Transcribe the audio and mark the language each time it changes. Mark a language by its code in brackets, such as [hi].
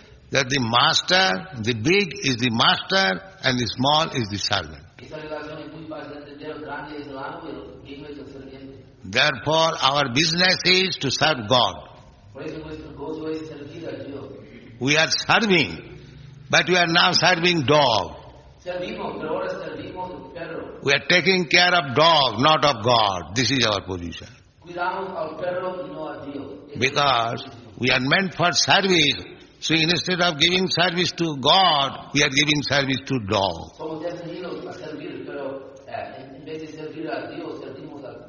[en] That the master, the big is the master and the small is the servant. [es] Esa relación es muy fácil de entender. El grande es el amo y el pequeño es el sirviente. [en] Therefore, our business is to serve God. [es] Por eso nuestro gozo es servir a Dios. [en] We are serving, but we are now serving dog. [es] Servimos, pero ahora servimos al perro. [en] We are taking care of dog, not of God. This is our position. [es] Cuidamos al perro y no a Dios. Esa es [en] Because [es] nuestra posición. [en] we are meant for service. So instead of giving service to God, we are giving service to dog. [es] Somos destinados a servir, pero en vez de servir a Dios, servimos a